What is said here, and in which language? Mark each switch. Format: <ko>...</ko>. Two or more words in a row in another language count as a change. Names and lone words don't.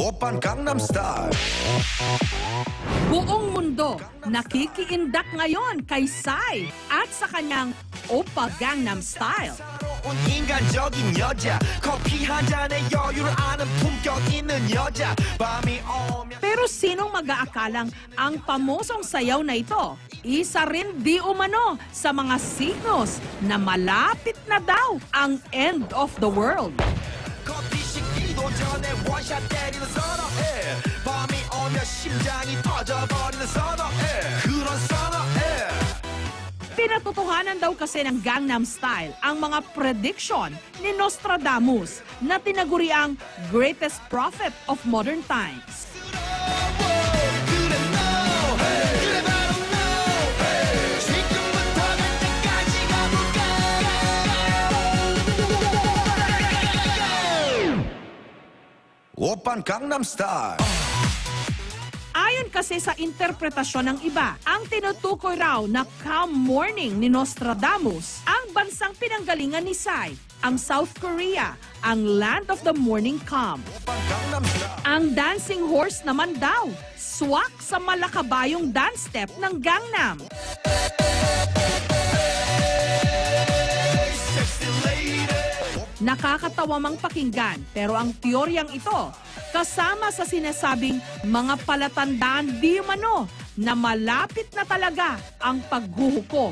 <ko>Oppan Gangnam Style.</ko> <tl>Buong mundo nakikiindak ngayon kay Psy at sa kanyang Oppa Gangnam Style.</tl> <ko>인간적인 여자 커피 한 잔에 여유를 아는 품격 있는 여자 밤이 오면</ko> <tl>Pero sinong mag-aakalang ang pamosong sayaw na ito? Isa rin di umano sa mga signos na malapit na daw ang</tl> <en>end of the world.</en> <ko>커피 식기도 전에 원샷 때리는 선어해 밤이 오면 심장이 터져버리는 선어해 그런 선어해</ko> <tl>Pinatotohanan daw kasi ng Gangnam Style ang mga prediction ni Nostradamus na tinaguri ang</tl> <en>greatest prophet of modern times.</en> <ko>Oppan Gangnam Style.</ko> <tl>Ayon kasi sa interpretasyon ng iba, ang tinutukoy raw na</tl> <en>calm morning</en> <tl>ni Nostradamus ang bansang pinanggalingan ni Psy, ang South Korea, ang</tl> <en>land of the morning calm.</en> <ko>Oppan Gangnam Style.</ko> <tl>Ang</tl> <en>dancing horse</en> <tl>naman daw, swak sa malakabayong</tl> <en>dance step</en> <tl>ng Gangnam.</tl> <en>Sexy lady.</en> <tl>Nakakatawa mang pakinggan, pero ang teoryang ito, kasama sa sinasabing mga palatandaan di umano na malapit na talaga ang paghuhukom.</tl>